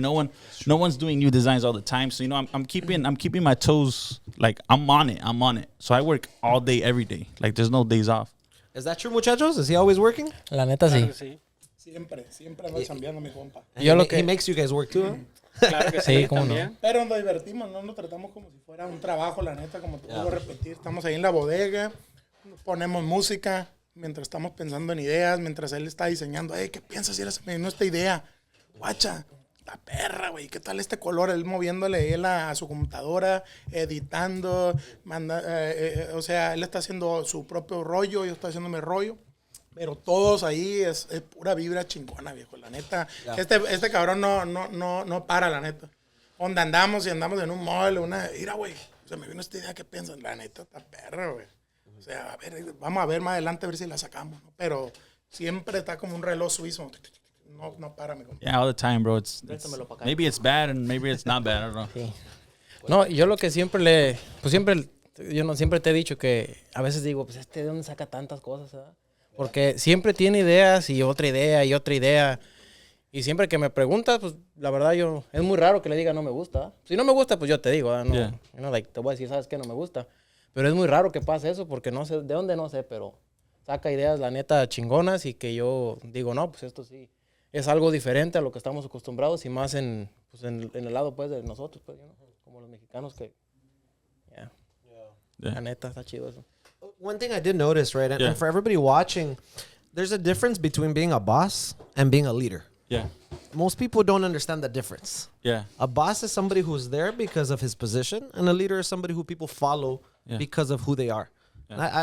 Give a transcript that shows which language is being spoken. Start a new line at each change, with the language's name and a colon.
English: No one's doing new designs all the time. So, you know, I'm keeping my toes, like, I'm on it. So I work all day, every day. Like, there's no days off. Is that true, muchachos? Is he always working?
Spanish: La neta, sí. Siempre ando chambeando, mi compa.
English: He makes you guys work too, huh?
Spanish: Claro que sí, cómo no. Pero nos divertimos, no nos tratamos como si fuera un trabajo, la neta, como te puedo repetir. Estamos ahí en la bodega, ponemos música. Mientras estamos pensando en ideas, mientras él está diseñando, ¿qué piensas si eres me esta idea? Guacha, la perra, güey, ¿qué tal este color? Él moviéndole él a su computadora, editando, o sea, él está haciendo su propio rollo, yo estoy haciendo mi rollo, pero todos ahí es pura vibra chingona, viejo, la neta.
English: Yeah.
Spanish: Este cabrón no para, la neta. Donde andamos y andamos en un mall, mira, güey, se me vino esta idea, ¿qué piensas? La neta, esta perra, güey. O sea, a ver, vamos a ver más adelante a ver si la sacamos, ¿no? Pero siempre está como un reloj suizo. No para, mi compa.
English: Yeah, all the time, bro. It's maybe it's bad and maybe it's not bad. I don't know.
Spanish: Sí. No, yo lo que siempre siempre te he dicho que a veces digo, pues ¿de dónde saca tantas cosas, verdad? Porque siempre tiene ideas y otra idea y otra idea. Y siempre que me preguntas, pues la verdad es muy raro que le diga no me gusta. Si no me gusta, pues yo te digo, no,
English: yeah.
Spanish: Like, te voy a decir, ¿sabes qué? No me gusta. Pero es muy raro que pase eso porque no sé, de dónde no sé, pero saca ideas, la neta, chingonas y que yo digo, no, pues esto sí es algo diferente a lo que estamos acostumbrados y más en el lado, pues, de nosotros, pues,
English: you know,
Spanish: como los mexicanos que, la neta, está chido eso.
English: One thing I did notice, right, and for everybody watching, there's a difference between being a boss and being a leader. Yeah. Most people don't understand the difference. Yeah. A boss is somebody who's there because of his position, and a leader is somebody who people follow because of who they are. Yeah.